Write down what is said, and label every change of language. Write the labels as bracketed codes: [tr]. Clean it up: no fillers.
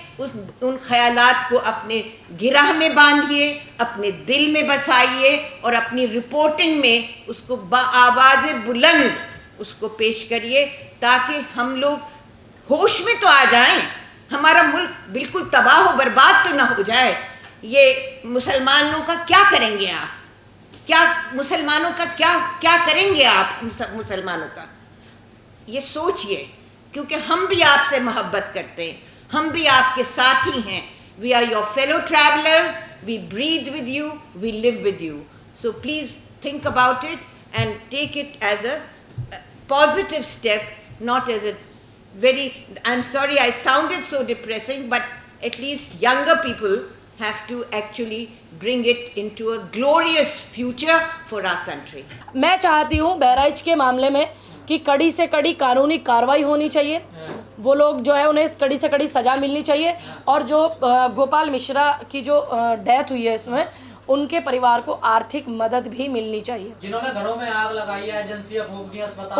[hi] उन ख़यालात को अपने गिरह में बांधिए, अपने दिल में बसाइए और अपनी रिपोर्टिंग में उसको आवाज़ बुलंद उसको पेश करिए, ताकि हम लोग होश में तो आ जाएं, हमारा मुल्क बिल्कुल तबाह हो बर्बाद तो ना हो जाए. ये मुसलमानों का क्या करेंगे आप? क्या मुसलमानों का क्या करेंगे आप? मुसलमानों का ये सोचिए, क्योंकि हम भी आपसे मोहब्बत करते हैं, हम भी आपके साथी हैं. [en] We are your fellow travelers, we breathe with you, we live with you. So please think about it and take it as a positive step, not as a I'm sorry I sounded so depressing, but at least younger people have to actually bring it into a glorious future for our country. [hi] मैं चाहती हूँ बहराइच के मामले में कि कड़ी से कड़ी कानूनी कार्रवाई होनी चाहिए. वो लोग जो है उन्हें कड़ी से कड़ी सज़ा मिलनी चाहिए. और जो गोपाल मिश्रा की जो डेथ हुई है, इसमें उनके परिवार को आर्थिक मदद भी मिलनी चाहिए. जिन्होंने घरों में आग लगाई है, एजेंसियां फूंक दी, अस्पताल,